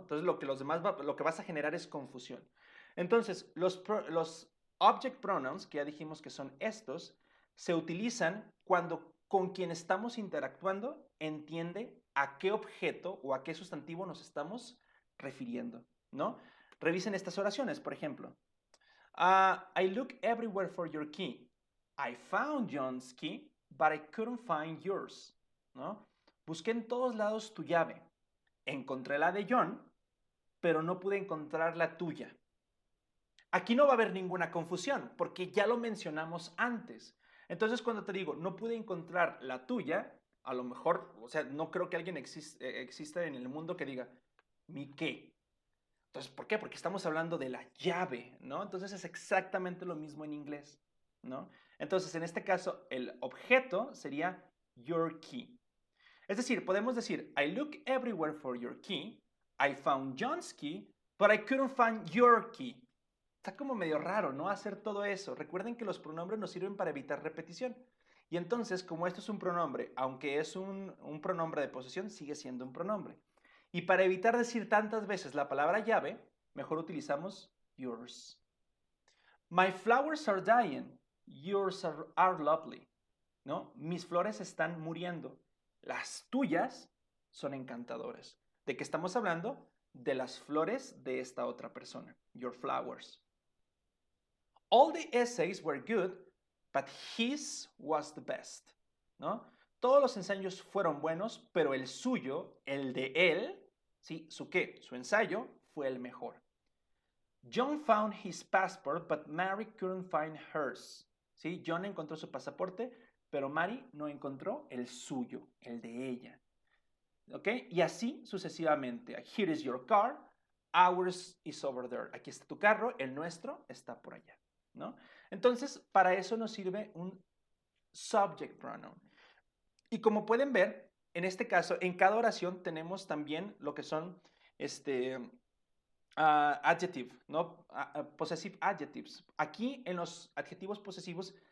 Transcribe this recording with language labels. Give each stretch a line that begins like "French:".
Spanish: Entonces lo que vas a generar es confusión. Entonces, los object pronouns, que ya dijimos que son estos, se utilizan cuando con quien estamos interactuando entiende a qué objeto o a qué sustantivo nos estamos refiriendo, ¿no? Revisen estas oraciones, por ejemplo.
English: I look everywhere for your key. I found John's key, but I couldn't find yours,
Spanish: ¿no? Busqué en todos lados tu llave. Encontré la de John, pero no pude encontrar la tuya. Aquí no va a haber ninguna confusión, porque ya lo mencionamos antes. Entonces, cuando te digo, no pude encontrar la tuya, a lo mejor, o sea, no creo que alguien exista en el mundo que diga, ¿mi qué? Entonces, ¿por qué? Porque estamos hablando de la llave, ¿no? Entonces es exactamente lo mismo en inglés, ¿no? Entonces, en este caso, el objeto sería
English: your key.
Spanish: Es decir, podemos decir,
English: I look everywhere for your key, I found John's key, but I couldn't find your key.
Spanish: Está como medio raro, ¿no? Hacer todo eso. Recuerden que los pronombres nos sirven para evitar repetición. Y entonces, como esto es un pronombre, aunque es un pronombre de posesión, sigue siendo un pronombre. Y para evitar decir tantas veces la palabra llave, mejor utilizamos yours.
English: My flowers are dying, yours are lovely.
Spanish: ¿No? Mis flores están muriendo. Las tuyas son encantadoras. ¿De qué estamos hablando? De las flores de esta otra persona.
English: Your flowers. All the essays were good, but his was the best.
Spanish: ¿No? Todos los ensayos fueron buenos, pero el suyo, el de él, ¿sí? ¿Su qué? Su ensayo fue el mejor.
English: John found his passport, but Mary couldn't find hers.
Spanish: ¿Sí? John encontró su pasaporte, pero Mary no encontró el suyo, el de ella. ¿Ok? Y así sucesivamente.
English: Here is your car, ours is over there.
Spanish: Aquí está tu carro, el nuestro está por allá, ¿no? Entonces, para eso nos sirve un subject pronoun. Y como pueden ver, en este caso, en cada oración tenemos también lo que son adjective, ¿no? Possessive adjectives. Aquí en los adjetivos posesivos